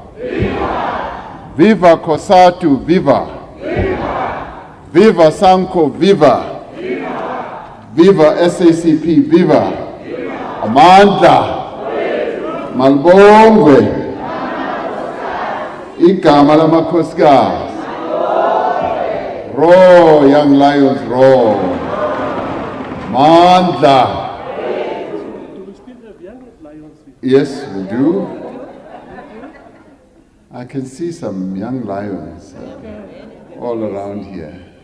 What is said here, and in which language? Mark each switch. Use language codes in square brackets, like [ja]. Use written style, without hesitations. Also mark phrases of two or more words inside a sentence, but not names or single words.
[en] Viva Kosatu, viva! Viva Sanko, viva! Viva SACP, viva! [zu] Amandla! Malbongwe! Igama lamakhosikazi! [en] Roar, young lions, roar! Mandla! Do we still have young lions here? Yes, we do. I can see some young lions all around here.